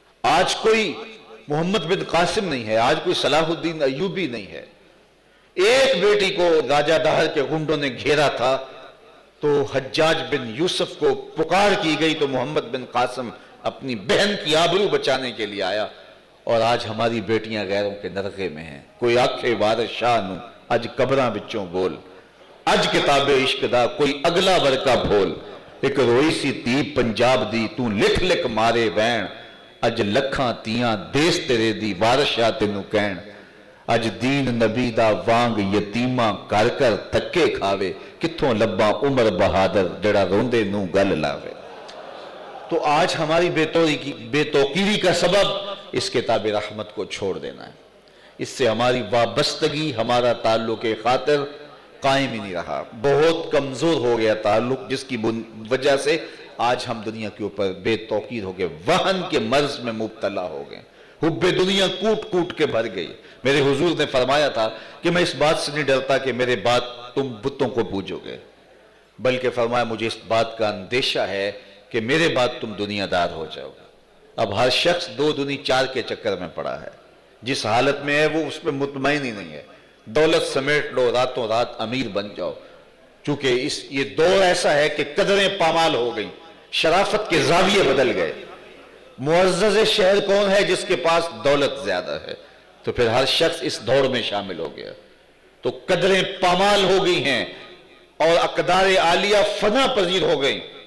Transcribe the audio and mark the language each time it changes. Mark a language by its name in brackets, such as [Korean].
[Urdu] آج کوئی محمد بن قاسم نہیں ہے، آج کوئی صلاح الدین ایوبی نہیں ہے. ایک بیٹی کو راجہ داہر کے غنڈوں نے گھیرا تھا تو حجاج بن یوسف کو پکار کی گئی تو محمد بن قاسم اپنی بہن کی آبرو بچانے کے لیے آیا. اور آج ہماری بیٹیاں غیروں کے نرغے میں ہیں. [Punjabi] کوئی آکھے وارث شاہ نو اج قبراں وچوں بول، اج کتاب عشق دا کوئی اگلا ورکا بھول. ایک روئی سی تی پنجاب دی تو لکھ لکھ مارے وین، اج لکھاں تیاں دیس تیرے دی وارث شاہ تینوں کہن. اج دین نبی دا وانگ یتیماں کر کر تکے کھاوے، کتھوں لباں عمر بہادر جڑا روندے نو گل لاوے. [Urdu] تو آج ہماری بے توقیری کا سبب اس کتاب رحمت کو چھوڑ دینا ہے. اس سے ہماری وابستگی، ہمارا تعلق خاطر قائم ہی نہیں رہا. بہت کمزور ہو گیا تعلق، جس کی وجہ سے آج ہم دنیا کے اوپر بے توقیر ہو گئے، وہن کے مرض میں مبتلا ہو گئے. حب دنیا کوٹ کوٹ کے بھر گئی. میرے حضور نے فرمایا تھا کہ میں اس بات سے نہیں ڈرتا کہ میرے بعد تم بتوں کو پوجو گے، بلکہ فرمایا مجھے اس بات کا اندیشہ ہے کہ میرے بعد تم دنیا دار ہو جاؤ گے. اب ہر شخص 2 دنی 4 کے چکر میں پڑا ہے. جس حالت میں ہے وہ اس پہ مطمئن ہی نہیں ہے. دولت سمیٹ لو، راتوں رات امیر بن جاؤ. چونکہ یہ دور ایسا ہے کہ قدریں پامال ہو گئیں، شرافت کے زاویے بدل گئے. معزز شہر کون ہے؟ جس کے پاس دولت زیادہ ہے. تو پھر ہر شخص اس دور میں شامل ہو گیا. تو قدریں پامال ہو گئی ہیں اور اقدار عالیہ فنا پذیر ہو گئیں.